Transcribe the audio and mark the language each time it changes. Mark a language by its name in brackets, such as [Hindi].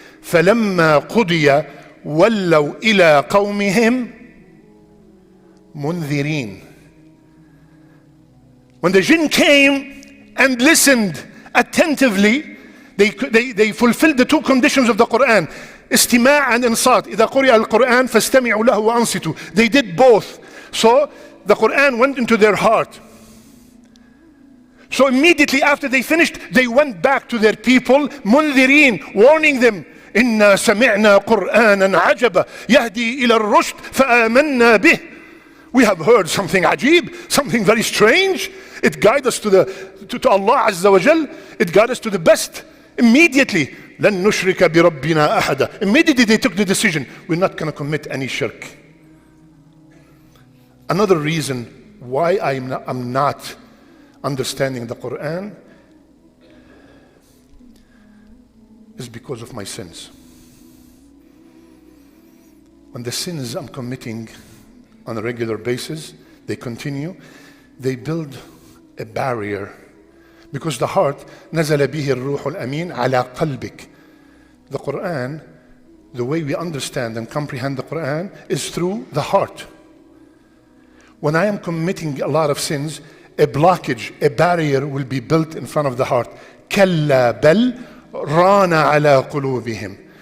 [Arabic] فَلَمَّا قُضِيَ وَلَّوْا إِلَىٰ قَوْمِهِمْ مُنذِرِينَ. [English] When the jinn came and listened attentively, They fulfilled the two conditions of the Qur'an. [Arabic] استماع and إنصات. إذا قرئ القرآن فاستمعوا له وأنصتوا. [English] They did both. So the Qur'an went into their heart. So immediately after they finished, they went back to their people, منذرين, warning them, [Arabic] إنا سمعنا قرآنا عجبا يهدي إلى الرشد فآمنا به. [English] We have heard something ajib, something very strange. It guides us to Allah Azza wa Jal. It guides us to the best. [Arabic] Immediately, لن نشرك بربنا أحدا. [English] Immediately they took the decision, we're not going to commit any shirk. Another reason why I'm not understanding the Quran is because of my sins. When the sins I'm committing on a regular basis, they continue, they build a barrier. Because the heart, [Arabic] نزل به الروح الأمين على قلبك. [English] The Quran, the way we understand and comprehend the Quran is through the heart. When I am committing a lot of sins, a blockage, a barrier will be built in front of the heart. [Arabic] كلا بل ران على قلوبهم.